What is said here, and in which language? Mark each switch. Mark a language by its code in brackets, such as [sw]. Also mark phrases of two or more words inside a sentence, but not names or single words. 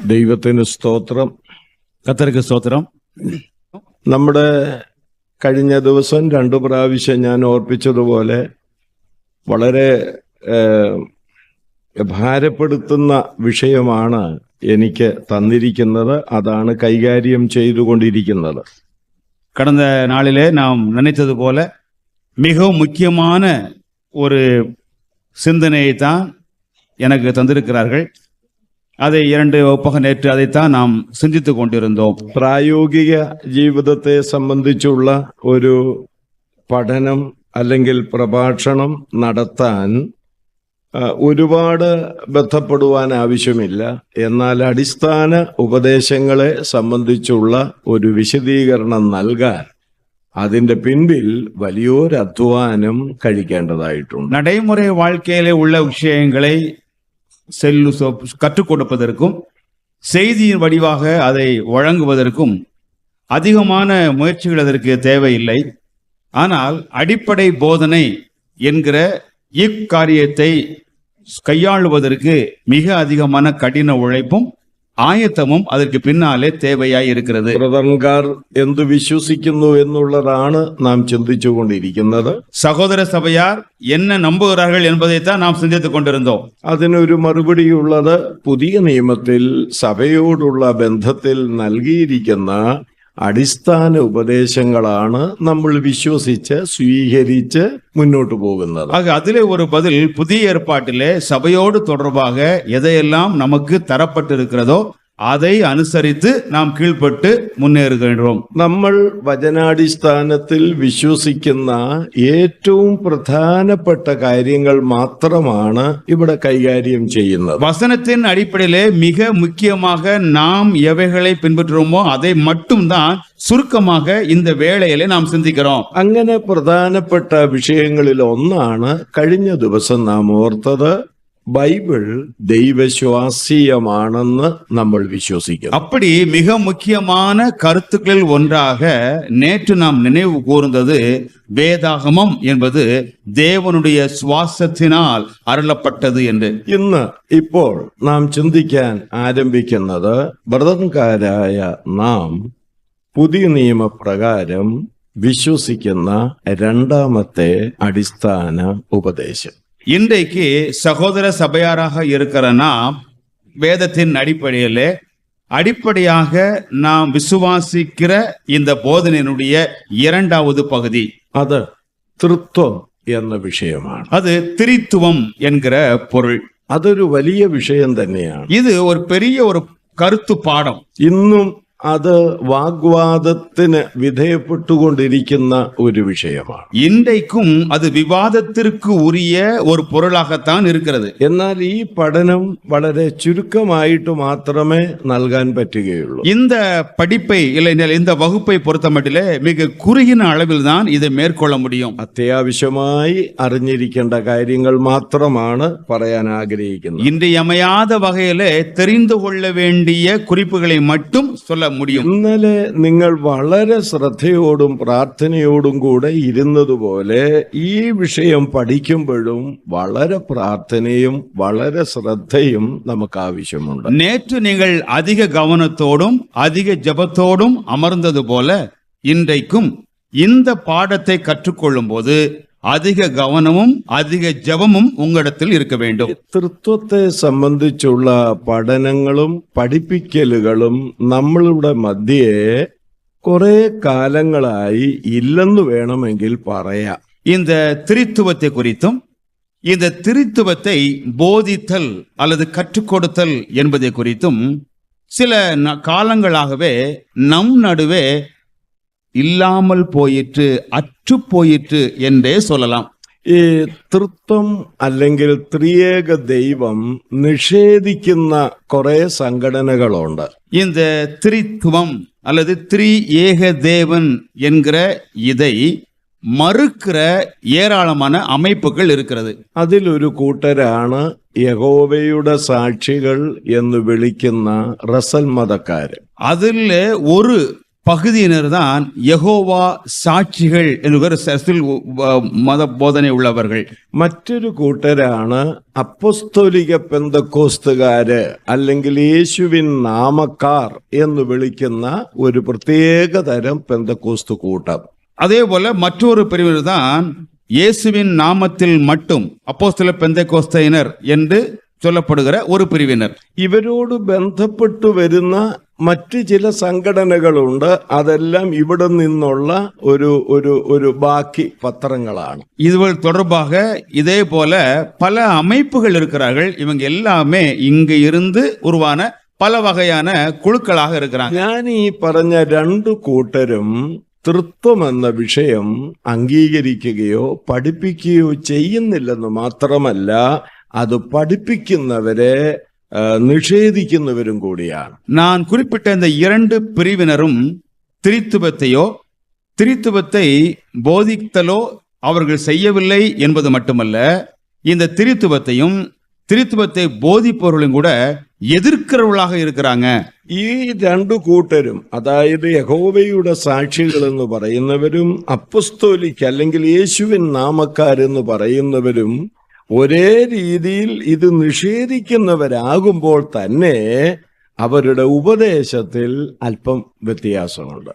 [ml] ദൈവത്തിന് സ്തോത്രം. [ta] கர்த்தருக்கு ஸ்தோத்திரம். [ml] നമ്മുടെ കഴിഞ്ഞ ദിവസം 2 പ്രാവശ്യം ഞാൻ ഓർപ്പിച്ചതുപോലെ വളരെ ഭാരപ്പെടുത്തുന്ന വിഷയമാണ് എനിക്ക് തന്നിരിക്കുന്നത്. അതാണ് കൈകാര്യം ചെയ്തുകൊണ്ടിരിക്കുന്നത്. [ta] கடந்த நாளிலே நாம் நினைத்தது போல மிகவும் முக்கியமான ஒரு சிந்தனையை தான் எனக்கு தந்திருக்கிறார்கள். அதை 2 வகுப்பாக நேற்று அதைத்தான் நாம் சிந்தித்து கொண்டிருந்தோம். [ml] പ്രായോഗിക ജീവിതത്തെ സംബന്ധിച്ചുള്ള ഒരു പഠനം അല്ലെങ്കിൽ പ്രഭാഷണം നടത്താൻ ഒരുപാട് ബന്ധപ്പെടുവാൻ ആവശ്യമില്ല. എന്നാൽ അടിസ്ഥാന ഉപദേശങ്ങളെ സംബന്ധിച്ചുള്ള ഒരു വിശദീകരണം നൽകാൻ അതിന്റെ പിൻപിൽ വലിയൊരു അധ്വാനം കഴിക്കേണ്ടതായിട്ടുണ്ട്. [ta] நடைமுறை வாழ்க்கையிலே உள்ள விஷயங்களை கற்றுக் கொடுப்பதற்கும் செய்தியின் வடிவாக அதை வழங்குவதற்கும் அதிகமான முயற்சிகள் அதற்கு தேவையில்லை. ஆனால் அடிப்படை போதனை என்கிற இக்காரியத்தை கையாளுவதற்கு மிக அதிகமான கடின உழைப்பும் ആയത്തമും அதற்கு പിന്നാലെ தேவையாய் இருக்கிறது. [ml] ബ്രദർമാർ എന്ത് വിശ്വസിക്കുന്നു എന്നുള്ളതാണ് നാം ചിന്തിച്ചുകൊണ്ടിരിക്കുന്നത്. സഹോദര സഭയാർ [ta] என்ன நம்புகிறார்கள் என்பதைத்தான் நாம் சிந்தித்துக் கொண்டிருந்தோம். [ml] അതിനൊരു മറുപടിയുള്ളത് പുതിയ നിയമത്തിൽ സഭയോടുള്ള ബന്ധത്തിൽ നൽകിയിരിക്കുന്ന അടിസ്ഥാന ഉപദേശങ്ങളാണ് നമ്മൾ വിശ്വസിച്ച് സ്വീകരിച്ച് മുന്നോട്ട് പോകുന്നത്. [ta] அதிலே ஒரு பதில் புதிய ஏற்பாட்டிலே சபையோடு தொடர்பாக எதையெல்லாம் நமக்கு தரப்பட்டிருக்கிறதோ அதை அனுசரித்து நாம் கீழ்ப்பட்டு മുന്നേറുകയും. [ml] നമ്മൾ വചനാടിസ്ഥാനത്തിൽ വിശ്വസിക്കുന്ന ഏറ്റവും പ്രധാനപ്പെട്ട കാര്യങ്ങൾ മാത്രമാണ് ഇവിടെ കൈകാര്യം ചെയ്യുന്നത്. [ta] வசனத்தின் அடிப்படையிலே மிக முக்கியமாக நாம் எவைகளை பின்பற்றுவோமோ அதை மட்டும்தான் சுருக்கமாக இந்த வேளையிலே நாம் சிந்திக்கிறோம். [ml] അങ്ങനെ പ്രധാനപ്പെട്ട വിഷയങ്ങളിൽ ഒന്നാണ് കഴിഞ്ഞ ദിവസം നാം ഓർത്തത്, ബൈബിൾ ദൈവശ്വാസീയമാണെന്ന് നമ്മൾ വിശ്വസിക്കുന്നു. [ta] அப்படி மிக முக்கியமான கருத்துக்களில் ஒன்றாக நேற்று நாம் நினைவு கூர்ந்தது வேதாகமம் என்பது தேவனுடைய சுவாசத்தினால் அருளப்பட்டது என்று. [ml] ഇപ്പോൾ നാം ചിന്തിക്കാൻ ആരംഭിക്കുന്നത് ബ്രദർമാരായ നാം പുതിയ നിയമപ്രകാരം വിശ്വസിക്കുന്ന രണ്ടാമത്തെ അടിസ്ഥാന ഉപദേശം. [ta] இன்றைக்கு சகோதர சபையாராக இருக்கிற நாம் வேதத்தின் அடிப்படையாக நாம் விசுவாசிக்கிற இந்த போதனையினுடைய 2வது பகுதி [ml] അത് തിരുത്തുവം എന്ന വിഷയമാണ്. [ta] அது திரித்துவம் என்கிற பொருள். [ml] അതൊരു വലിയ വിഷയം തന്നെയാണ്. [ta] இது ஒரு பெரிய ஒரு கருத்து பாடம். [ml] ഇന്നും അത് വാഗ്വാദത്തിന് വിധേയപ്പെട്ടുകൊണ്ടിരിക്കുന്ന ഒരു വിഷയമാണ്. [ta] இன்றைக்கும் அது விவாதத்திற்கு உரிய ஒரு பொருளாகத்தான் இருக்கிறது. [ml] എന്നാൽ ഈ പഠനം വളരെ ചുരുക്കമായിട്ട് മാത്രമേ നൽകാൻ പറ്റുകയുള്ളൂ. [ta] இந்த படிப்பை இல்லை இந்த வகுப்பை பொறுத்தமட்டிலே மிக குறுகின அளவில் தான் இதை மேற்கொள்ள முடியும். [ml] അത്യാവശ്യമായി അറിഞ്ഞിരിക്കേണ്ട കാര്യങ്ങൾ മാത്രമാണ് പറയാൻ ആഗ്രഹിക്കുന്നത്. [ta] இன்றியமையாத வகையிலே தெரிந்து கொள்ள வேண்டிய குறிப்புகளை மட்டும் சொல்ல முடியும். [ml] ഇന്നലെ നിങ്ങൾ വളരെ ശ്രദ്ധയോടും പ്രാർത്ഥനയോടും കൂടെ ഇരുന്നതുപോലെ ഈ വിഷയം പഠിക്കുമ്പോഴും വളരെ പ്രാർത്ഥനയും വളരെ ശ്രദ്ധയും നമുക്ക് ആവശ്യമുണ്ട്. [ta] நேற்று நீங்கள் அதிக கவனத்தோடும் அதிக ஜெபத்தோடும் அமர்ந்தது போல இன்றைக்கும் இந்த பாடத்தை கற்றுக்கொள்ளும் போது அதிக கவனமும் அதிக ஜெபமும் உங்களிடத்தில் இருக்க வேண்டும். [ml] തൃത്വത്തെ സംബന്ധിച്ചുള്ള പഠനങ്ങളും പഠിപ്പിക്കലുകളും നമ്മളുടെ മധ്യേ കുറെ കാലങ്ങളായി ഇല്ലെന്ന് വേണമെങ്കിൽ പറയാം. [ta] இந்த திரித்துவத்தை குறித்தும் இந்த திரித்துவத்தை போதித்தல் அல்லது கற்றுக் கொடுத்தல் என்பதை குறித்தும் சில காலங்களாகவே நம் நடுவே இல்லாமல் போயிற்று, அற்று போயிற்று என்றே சொல்லலாம். [ml] ഈ തൃത്വം അല്ലെങ്കിൽ ത്രിയേക ദൈവം നിഷേധിക്കുന്ന കുറെ സംഘടനകളുണ്ട്. [ta] இந்த திரித்துவம் அல்லது ஏக தேவன் என்கிற இதை மறுக்கிற ஏராளமான அமைப்புகள் இருக்கிறது. [ml] അതിലൊരു കൂട്ടരാണ് യഹോവയുടെ സാക്ഷികൾ എന്ന് വിളിക്കുന്ന റസൽ മതക്കാര്. [ta] அதில் ஒரு பகுதியினர் தான் யெகோவா சாட்சிகள் என்கிற மத போதனை உள்ளவர்கள். [ml] മറ്റൊരു കൂട്ടരാണ് അപ്പസ്തോലിക പെന്തക്കോസ്തുകാര് അല്ലെങ്കിൽ യേശുവിൻ നാമക്കാർ എന്ന് വിളിക്കുന്ന ഒരു പ്രത്യേക തരം പെന്തക്കോസ്തു കൂട്ടം. [ta] அதே போல மற்றொரு பிரிவினர் தான் இயேசுவின் நாமத்தில் மட்டும் அப்போஸ்தல பெந்தெகோஸ்தையினர் என்று சொல்லப்படுகிற ஒரு பிரிவினர். [ml] ഇവരോട് ബന്ധപ്പെട്ടു വരുന്ന മറ്റ് ചില സംഘടനകളുണ്ട്. അതെല്ലാം ഇവിടെ നിന്നുള്ള ഒരു ബാക്കി പത്രങ്ങളാണ്. [ta] இதுவள் தொடர்பாக இதே போல பல அமைப்புகள் இருக்கிறார்கள். இவங்க எல்லாமே இங்க இருந்து உருவான பல வகையான குழுக்களாக இருக்கிறாங்க. [ml] ഞാൻ ഈ പറഞ്ഞ രണ്ടു കൂട്ടരും തൃത്വം എന്ന വിഷയം അംഗീകരിക്കുകയോ പഠിപ്പിക്കുകയോ ചെയ്യുന്നില്ലെന്ന് മാത്രമല്ല, അത് പഠിപ്പിക്കുന്നവരെ നിഷേധിക്കുന്നവരും കൂടിയാണ്. [ta] நான் குறிப்பிட்ட இந்த இரண்டு பிரிவினரும் திரித்துவத்தை போதித்தலோ அவர்கள் செய்யவில்லை என்பது மட்டுமல்ல, இந்த திரித்துவத்தை போதிப்பவர்களும் கூட എതിർக்கிறവர்களாக இருக்கிறாங்க. [ml] ഈ രണ്ടു കൂട്ടരും, അതായത് യഹോവയുടെ സാക്ഷികൾ എന്ന് പറയുന്നവരും അപ്പസ്തോലിക് അല്ലെങ്കിൽ യേശുവിൻ നാമക്കാരെന്ന് പറയുന്നവരും ഒരേ രീതിയിൽ ഇത് നിഷേധിക്കുന്നവരാകുമ്പോൾ തന്നെ അവരുടെ ഉപദേശത്തിൽ അല്പം വ്യത്യാസമുണ്ട്.